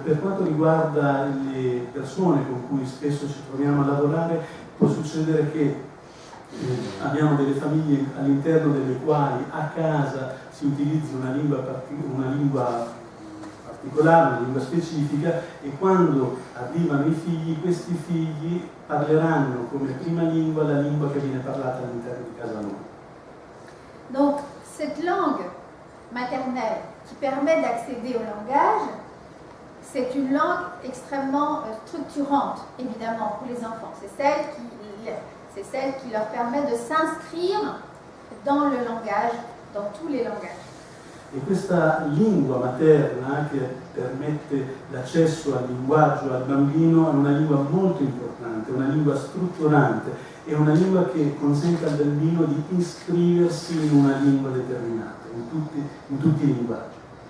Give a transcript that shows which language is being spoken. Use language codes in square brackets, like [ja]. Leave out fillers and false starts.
[it] Per quanto riguarda le persone con cui spesso ci troviamo a lavorare, può succedere che abbiamo delle famiglie all'interno delle quali a casa si utilizzi una lingua particolare, una lingua specifica, e quando arrivano i figli, questi figli parleranno come prima lingua la lingua che viene parlata all'interno di casa loro. [fr] Donc, cette langue maternelle qui permet d'accéder au langage, c'est une langue extrêmement structurante, évidemment, pour les enfants. C'est celle qui leur permet de s'inscrire dans le langage, dans tous les langages. [it] E questa lingua materna che permette l'accesso al linguaggio al bambino è una lingua molto importante, una lingua strutturante, è una lingua che consente al bambino di iscriversi in una lingua determinata, in tutti i linguaggi.